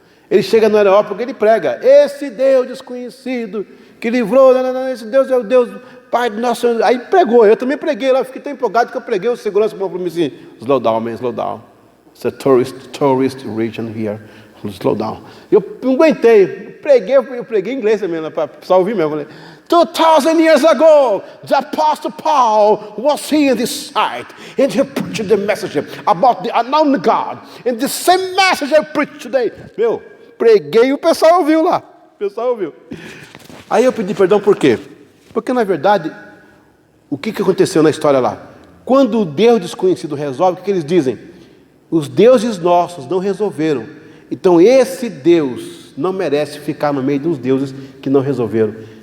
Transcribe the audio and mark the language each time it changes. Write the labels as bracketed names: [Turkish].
[Portuguese] Ele chega no Areópago e ele prega: esse Deus desconhecido que livrou, esse Deus é o Deus Pai do nosso... Aí pregou, eu também preguei lá, fiquei tão empolgado que eu preguei, o segurança falou para mim assim: [English] slow down, man, slow down. It's a tourist region here, slow down. [Portuguese] Eu não aguentei, eu preguei em inglês também, para o pessoal ouvir mesmo. [English] 2,000 years ago, the Apostle Paul was here in this site, and he preached the message about the unknown God. And the same message I preach today. [Portuguese] Meu, preguei e o pessoal ouviu lá. O pessoal ouviu. Aí eu pedi perdão por quê? Porque, na verdade, o que aconteceu na história lá? Quando o Deus desconhecido resolve, o que eles dizem? Os deuses nossos não resolveram. Então, esse Deus não merece ficar no meio dos deuses que não resolveram.